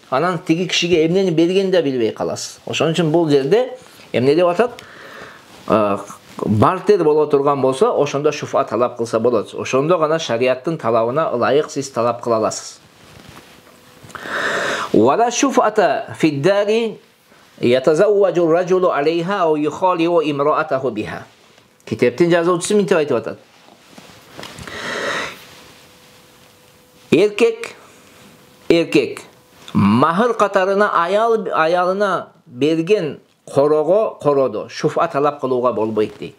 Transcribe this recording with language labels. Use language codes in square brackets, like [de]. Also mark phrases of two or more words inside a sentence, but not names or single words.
[ky] Анан тиги кишиге эмнени бергенин да билбей каласыз. Ошон үчүн бул жерде эмне деп атат? Бартер боло турган болсо, ошондо шуфа талап кылса болот. Ошондо гана шариаттын талабына ылайык сиз талап кыла аласыз. [ar] ولا شفعة في الدار يتزوج الرجل عليها أو يخالع امرأته بها. [ky] Китептин жазуучусу мынтип айтып атат. Эркек махыр катарына аялына берген короодо шуфа талап кылууга болбойт дейт.